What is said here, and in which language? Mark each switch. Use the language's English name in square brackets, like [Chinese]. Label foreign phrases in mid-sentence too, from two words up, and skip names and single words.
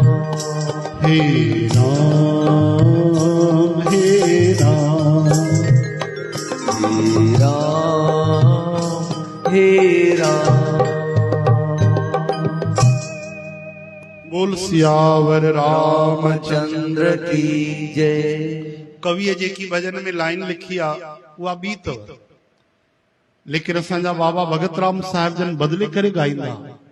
[Hindi] हे राम हे राम हे राम हे राम बोल सियावर रामचंद्र की जय। [Sindhi] कवि जेकी भजन में लाइन लिखी आ उहा ॿी अथव लेकिन असांजा बाबा भगत राम साहिब जन बदिले करे ॻाईंदा